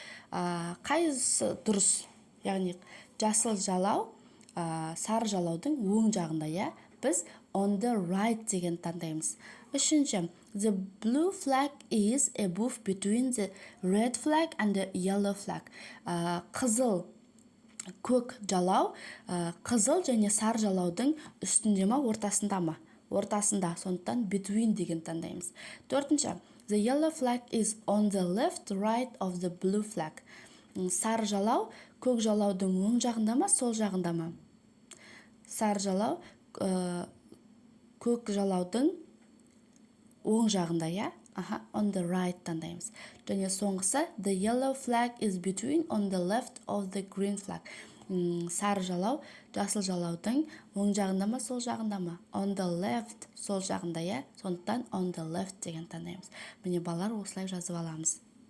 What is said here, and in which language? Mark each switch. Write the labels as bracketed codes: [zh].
[kk] Қайсысы дұрыс? Яғни, жасыл жалау, сары жалаудың оң жағында, біз [en] on the right [kk] деген таңдаймыз. [en] Үшінші, the blue flag is above between the red flag and the yellow flag. [kk] Қызыл көк жалау, қызыл және сары жалаудың үстінде ма, ортасында ма? Ортасында, сондықтан between деген таңдаймыз. [en] Төртінші, the yellow flag is on the left, right of the blue flag. [kk] Сары жалау, көк жалаудың оң жағында ма, сол жағында ма? Сары жалау, көк жалаудың оң жағында, [en] on the right [kk] таңдаймыз. [en] Және соңғысы, the yellow flag is between on the left of the green flag. [kk] Сары жалау, жасыл жалаудың оң жағында ма, сол жағында ма? [en] On the left, [kk] сол жағында, сондықтан on the left деген таңдаймыз. Міне балалар осылай жазып аламыз.